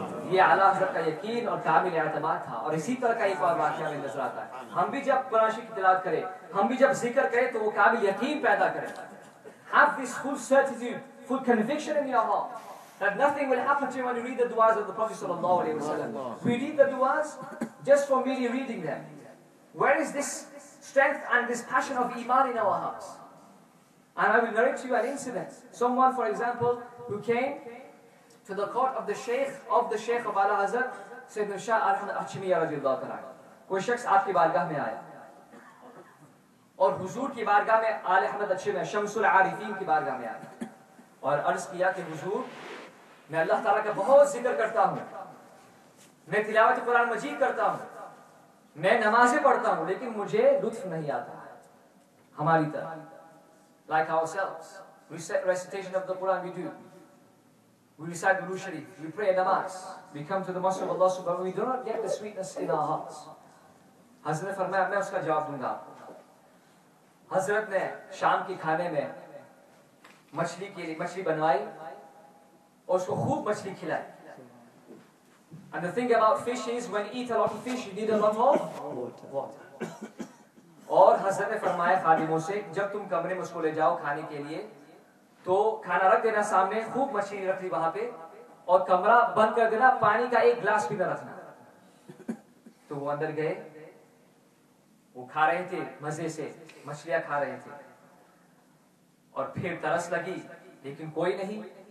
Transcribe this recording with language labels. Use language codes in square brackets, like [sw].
[ur] یہ اعلیٰ حضرت کا یقین اور کامل اعتماد تھا۔ اور اسی طرح کا ایک اور واقعہ ہمیں نظر آتا ہے، ہم بھی جب قرآن شریف کی تلاوت کریں، ہم بھی جب ذکر کریں تو وہ کامل یقین پیدا کریں۔ [en] Have this full certitude, full conviction in your heart that nothing will happen to you when you read the du'as of the Prophet sallallahu alaihi wasallam. We read the du'as just for merely reading them. Where is this strength and this passion of Iman in our hearts. And I will narrate to you an incident. Someone, for example, who came to the court of the Sheikh of Ala Hazrat, Sayyidina Shah Ahmad Achmi radiyallahu ta'ala. [ur] کوئی شخص آپ کی بارگاہ میں آیا اور حضور کی بارگاہ میں آل احمد اچھے میں شمس العارفین کی بارگاہ میں آیا اور عرض کیا کہ حضور میں اللہ تعالیٰ کا بہت ذکر کرتا ہوں, میں تلاوت قرآن مجید کرتا ہوں, میں نمازیں پڑھتا ہوں, لیکن مجھے لطف نہیں آتا ہماری طرح. [en] Like ourselves, recitation of the Quran we do. We recite Durood Sharif, we pray namaz, we come to the mosque of Allah subhanahu wa ta'ala, we do not get the sweetness in our hearts. [ur] حضرت نے فرمایا میں اس کا جواب دوں گا. حضرت نے شام کی کھانے میں مچھلی بنوائی اور اس کو خوب مچھلی کھلائی. [en] And the thing about fish is when you eat a lot of fish you need a lot of water. [ur] اور حضرت نے فرمایا خادموں سے جب تم کمرے میں اس کو لے جاؤ کھانے کے لیے تو کھانا رکھ دینا سامنے, خوب مچھلی رکھ لی وہاں پہ اور کمرہ بند کر دینا, پانی کا ایک گلاس بھی نہ رکھنا. تو وہ اندر گئے, وہ کھا رہے تھے مزے سے, مچھلیاں کھا رہے تھے اور پھر ترس لگی لیکن کوئی نہیں.